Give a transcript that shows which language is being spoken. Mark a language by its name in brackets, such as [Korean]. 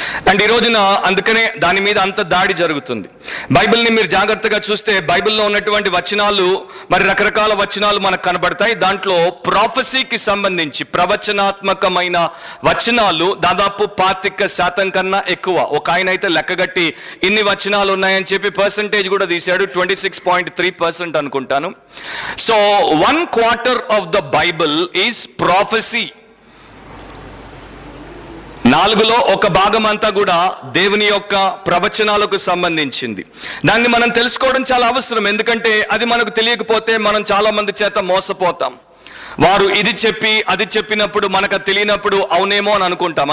[Telugu] And ఈ రోజున అందుకనే దాని మీద అంత దాడి జరుగుతుంది. బైబిల్ని మీరు జాగ్రత్తగా చూస్తే బైబిల్లో ఉన్నటువంటి వచనాలు మరి రకరకాల వచనాలు మనకు కనబడతాయి. దాంట్లో ప్రాఫెసీకి సంబంధించి ప్రవచనాత్మకమైన వచనాలు దాదాపు 25% కన్నా ఎక్కువ. ఒక ఆయన అయితే లెక్కగట్టి ఇన్ని వచనాలు ఉన్నాయని చెప్పి పర్సంటేజ్ కూడా తీశాడు, 26.3% అనుకుంటాను. [English] So 1/4 of the Bible is prophecy. [Telugu] 4లో 1 భాగం అంతా కూడా దేవుని యొక్క ప్రవచనాలకు సంబంధించింది. దాన్ని మనం తెలుసుకోవడం చాలా అవసరం. ఎందుకంటే అది మనకు తెలియకపోతే మనం చాలా మంది చేత మోసపోతాం. వారు ఇది చెప్పి అది చెప్పినప్పుడు మనకు తెలియనప్పుడు అవునేమో అని అనుకుంటాం.